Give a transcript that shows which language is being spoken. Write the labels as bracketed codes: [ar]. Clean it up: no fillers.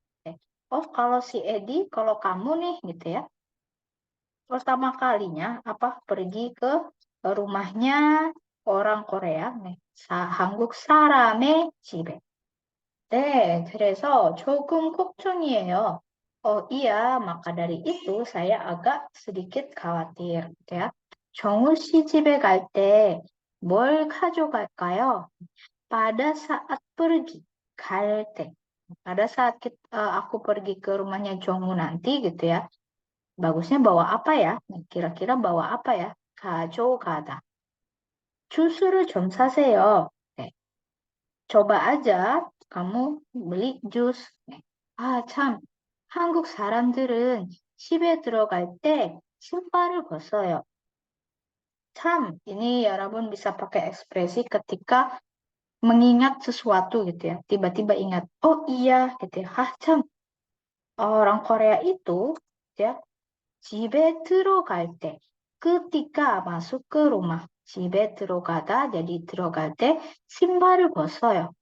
[id] 네. Oh, kalau si Edi, kalau kamu nih gitu ya, pertama kalinya apa pergi ke rumahnya orang Korea nih, [ko] 한국 사람의 집에. 네, 그래서 조금 걱정이에요. [id] Iya, maka dari itu saya agak sedikit khawatir, gitu ya. [ko] 정우 씨 집에 갈 때 뭘 가져갈까요? [id] Pada saat pergi, 갈 때. Pada saat aku pergi ke rumahnya Jongmu nanti, gitu ya. Bagusnya bawa apa ya? Nah, kira-kira bawa apa ya? 가져가다. [ko] 주스를 좀 사세요. 네. [id] coba aja kamu beli jus. [ko] 네. 아, 참. 한국 사람들은 집에 들어갈 때 신발을 벗어요. [id] 참, ini 여러분 bisa pakai ekspresi ketika mengingat sesuatu gitu ya. Tiba-tiba ingat, oh iya gitu ya. Hah, 참. Orang Korea itu ya [ko] 집에 들어갈 때 [id] ketika masuk ke rumah. [ko] 집에 들어가다 jadi 들어갈 때 신발을 벗어요.